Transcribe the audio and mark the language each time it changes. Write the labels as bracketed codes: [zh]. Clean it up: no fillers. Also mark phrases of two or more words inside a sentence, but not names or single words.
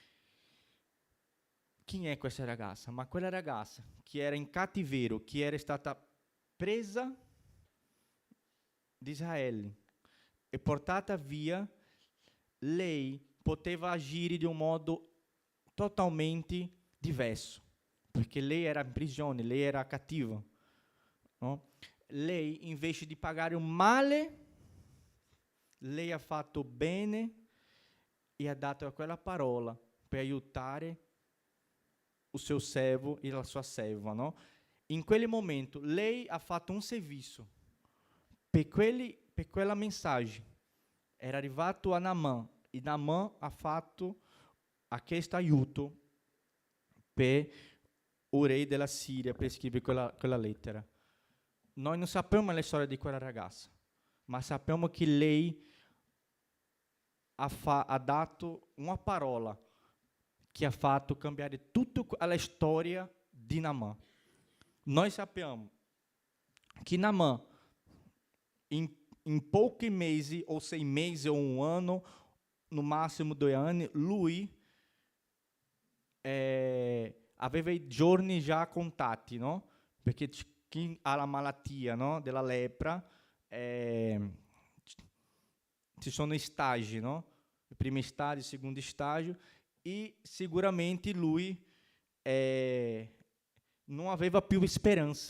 [it] è questa ragazza, ma quella ragazza che era in cattiverio, che era stata presa di Israele e portata via, lei poteva agire di un modo totalmente diverso, perché lei era in prigione, lei era cattiva. No? Lei, invece di pagare un male, lei ha fatto bene e ha dato quella parola per aiutare [pt] o seu servo [it] e la sua serva. No? In quel momento, lei ha fatto un servizio per quella mensagem. Era arrivato a Naamã e Naamã ha fatto questo aiuto per o re della Siria per scrivere quella lettera. Noi non sappiamo la storia di quella ragazza, ma sappiamo che lei ha dato una parola che ha fatto cambiare tutta la storia di Naamã. Noi sappiamo che Naamã, in pochi mesi, ou 6 mesi, [pt] ou um ano, no máximo [it] 2 anni, lui aveva i giorni già contati, no? Perché chi ha la malattia, no? Della lepra, ci sono i stagi, no? Il primo estágio, il secondo estágio, e sicuramente lui non aveva più speranza.